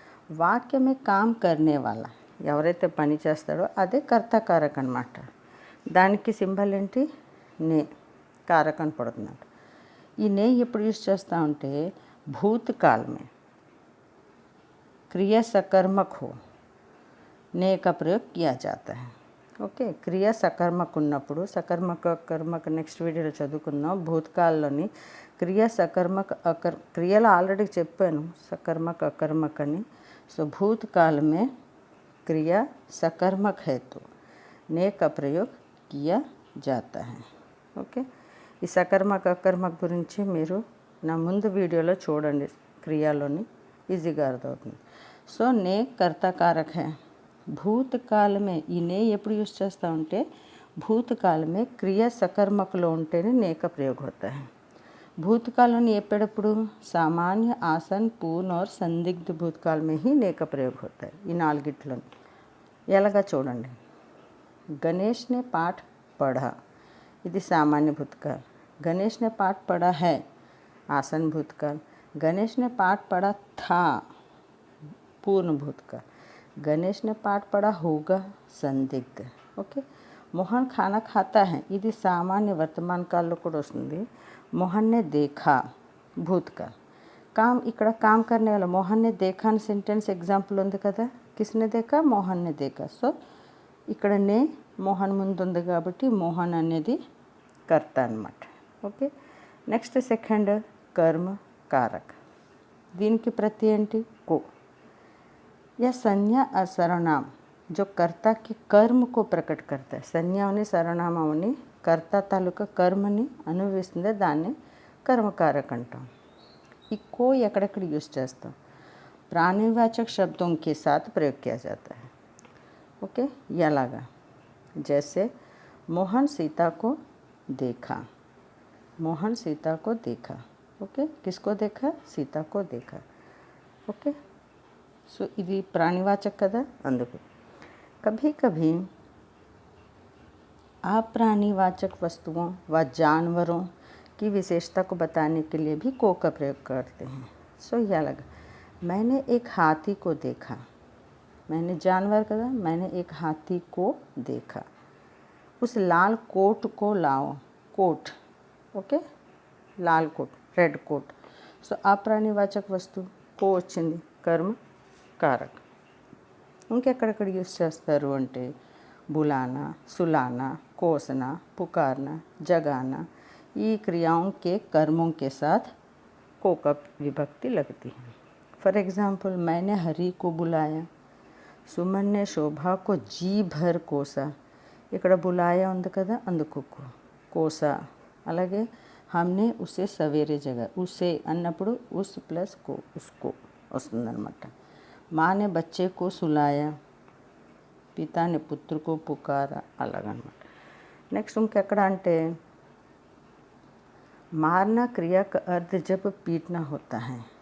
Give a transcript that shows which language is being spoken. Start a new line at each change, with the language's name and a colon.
Telugu: వాక్య
Hindi: में काम करने वाला,
Telugu: ఎవరైతే పని చేస్తాడో అదే కర్త కారక్ అన్నమాట. దానికి సింబల్ ఏంటి? నే, కారక్ అని పడుతున్నాడు. ఈ నే ఎప్పుడు యూజ్ చేస్తా ఉంటే
Hindi: భూతకాల్ में क्रिया सकर्मक हो ने का प्रयोग किया जाता है.
Telugu: ఓకే, క్రియ సకర్మక ఉన్నప్పుడు, సకర్మక కర్మక నెక్స్ట్ వీడియోలో చదువుకుందాం. భూతకాల్లోని క్రియ సకర్మక క్రియలు ఆల్రెడీ చెప్పాను, సకర్మక అకర్మక అని.
Hindi: సో భూతకాల్ में क्रिया सकर्मक है तो ने का प्रयोग किया जाता है.
Telugu: ఓకే, ఈ సకర్మక అకర్మక గురించి మీరు నా ముందు వీడియోలో చూడండి, క్రియలోని ఈజీగా అర్థమవుతుంది. సో నే కర్త కారక్ है. భూతకాల్ में ఈ నే ఎప్పుడు యూజ్ చేస్తూ ఉంటే భూతకాల్ में క్రియ సకర్మకలో ఉంటేనే నే
Hindi: का प्रयोग होता है.
Telugu: భూతకాలని ఎప్పుడప్పుడు
Hindi: సామాన్య, ఆసన్, పూర్ణ और సందిగ్ధ భూతకాల్ में ही ने का प्रयोग होता है.
Telugu: ఈ నాలుగిట్లో ఎలాగా చూడండి.
Hindi: గణేష్ ने पाठ पढ़ा,
Telugu: ఇది సామాన్య భూతకాల్.
Hindi: గణేష్ ने पाठ पढ़ा है आसन भूतकाल. गणेश ने पाठ पढ़ा था पूर्ण भूतकाल. गणेश ने पाठ पढ़ा होगा संदिग्ध.
Telugu: ఓకే,
Hindi: మోహన్ ఖానా ఖాతా है,
Telugu: ఇది సామాన్య వర్తమాన కాలంలో కూడా వస్తుంది. మోహన్ నే దేఖా భూతకాల్. కామ్, ఇక్కడ కామ్ కర్నే వాలా మోహన్ నే దేఖా అని సెంటెన్స్ ఎగ్జాంపుల్ ఉంది కదా.
Hindi: కిస్నే దేఖా? మోహన్ నే దేఖా.
Telugu: సో ఇక్కడ నే మోహన్ ముందు ఉంది కాబట్టి మోహన్ అనేది కర్త అన్నమాట. ఓకే, నెక్స్ట్ సెకండ్ కర్మ కారక్. దీనికి ప్రతి ఏంటి? కో.
Hindi: या संज्ञा और सर्वनाम जो कर्ता के कर्म को प्रकट करता है.
Telugu: సంజ్ఞాని సర్వనామాన్ని కర్త తాలూకా కర్మని అనుభవిస్తుంది, దాన్ని కర్మకారక్ అంటాం. ఈ కో ఎక్కడెక్కడ యూజ్ చేస్తాం?
Hindi: प्राणीवाचक शब्दों के साथ प्रयोग किया जाता है. ओके, ये लगा जैसे मोहन सीता को देखा, मोहन सीता को देखा। ओके, किसको देखा? सीता को देखा।
Telugu: ఓకే, సో ఇది ప్రాణివాచక కదా, అందుకు.
Hindi: कभी कभी अप्राणीवाचक वस्तुओं व जानवरों की विशेषता को बताने के लिए भी को का प्रयोग करते हैं. सो यह लगा, मैंने एक हाथी को देखा. मैंने जानवर कहा, मैंने एक हाथी को देखा. उस लाल कोट को लाओ. कोट, ओके, लाल कोट, रेड कोट.
Telugu: సో అప్రాణివాచక వస్తువు కో వచ్చింది, కర్మ కారక్. ఇంకెక్కడెక్కడ యూస్ చేస్తారు అంటే
Hindi: बुलाना, सुलाना, कोसना, पुकारना, जगाना, ये क्रियाओं के कर्मों के साथ को का विभक्ति लगती है. फॉर एग्जाम्पल, मैंने हरि को बुलाया. सुमन ने शोभा को जी भर कोसा.
Telugu: ఇక్కడ बुलाया ఉంది కదా, అందుకు కోసా.
Hindi: అలాగే हमने उसे सवेरे जगा. उसे అన్నప్పుడు उस प्लस को, उसको వస్తుందన్నమాట. माँ ने बच्चे को सुलाया. पिता ने पुत्र को पुकारा. అలాగనమాట.
Telugu: నెక్స్ట్ ఇంకెక్కడ అంటే మారనా క్రియా
Hindi: का अर्थ जब पीटना होता है.